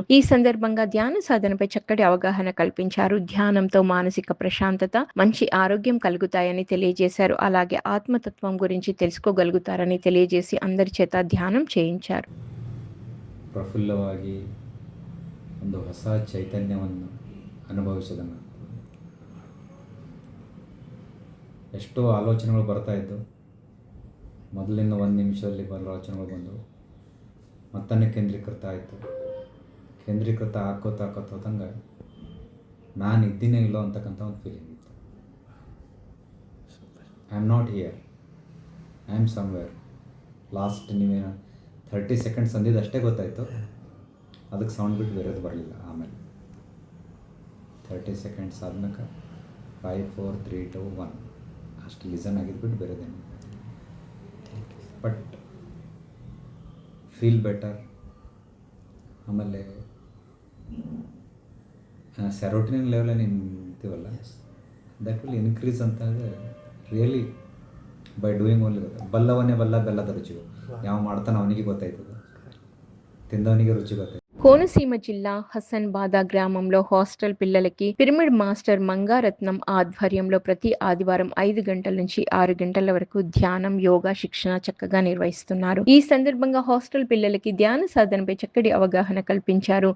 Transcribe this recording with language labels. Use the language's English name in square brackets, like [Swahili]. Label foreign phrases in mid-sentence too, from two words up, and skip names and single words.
[Telugu] ఈ సందర్భంగా ధ్యాన సాధనపై చక్కటి అవగాహన కల్పించారు. ధ్యానంతో మానసిక ప్రశాంతత, మంచి ఆరోగ్యం కలుగుతాయని తెలియజేశారు. అలాగే ఆత్మతత్వం గురించి తెలుసుకోగలుగుతారని తెలియజేసి అందరి చేత ధ్యానం చేయించారు. [Kannada] ಪ್ರಫುಲ್ಲವಾಗಿ ಒಂದು ಹೊಸ ಚೈತನ್ಯವನ್ನು ಅನುಭವಿಸೋದನ್ನು, ಎಷ್ಟೋ ಆಲೋಚನೆಗಳು ಬರ್ತಾಯಿದ್ದು, ಮೊದಲಿನ 1 ನಿಮಿಷದಲ್ಲಿ ಆಲೋಚನೆಗಳು ಬಂದವು, ಮತ್ತನ್ನೇ ಕೇಂದ್ರೀಕೃತ ಆಯಿತು. ಕೇಂದ್ರೀಕೃತ ಹಾಕೋತಂಗೆ ನಾನು ಇದ್ದೀನೇ ಇಲ್ಲೋ ಅಂತಕ್ಕಂಥ ಒಂದು ಫೀಲಿಂಗ್ ಇತ್ತು. [English] I am not here, I am somewhere. [Kannada] ಲಾಸ್ಟ್ ನೀವೇನು 30 ಸೆಕೆಂಡ್ಸ್ ಅಂದಿದ್ದು ಅಷ್ಟೇ ಗೊತ್ತಾಯಿತು, ಅದಕ್ಕೆ ಸೌಂಡ್ ಬಿಟ್ಟು ಬೇರೆದು ಬರಲಿಲ್ಲ. ಆಮೇಲೆ 30 ಸೆಕೆಂಡ್ಸ್ ಆದ್ಮೇಲೆ 5 4 3 2 1 ಅಷ್ಟು ಲಿಸನ್ ಆಗಿದ್ಬಿಟ್ಟು ಬೇರೆದೇನು. [English] but feel better. ಆಮೇಲೆ serotonin level ನಿಂತೀವಲ್ಲ, that will increase ಅಂತ really by doing only. [Kannada] ಬಲ್ಲವನೇ ಬಲ್ಲ ಬೆಲ್ಲದ ರುಚಿಗೂ. ಯಾವ ಮಾಡ್ತಾನೆ ಅವನಿಗೆ ಗೊತ್ತಾಯ್ತದೆ, ತಿಂದವನಿಗೆ ರುಚಿ ಗೊತ್ತಾಯ್ತು. [Telugu] కోనసీమ జిల్లా హసన్బాద గ్రామంలో హాస్టల్ పిల్లలకి [English] pyramid master [Telugu] మంగారత్నం ఆధ్వర్యంలో ప్రతి ఆదివారం 5 గంటల నుంచి 6 గంటల వరకు ధ్యానం, యోగా శిక్షణ చక్కగా నిర్వహిస్తున్నారు. ఈ సందర్భంగా హాస్టల్ పిల్లలకి ధ్యాన సాధనపై చక్కటి అవగాహన కల్పించారు.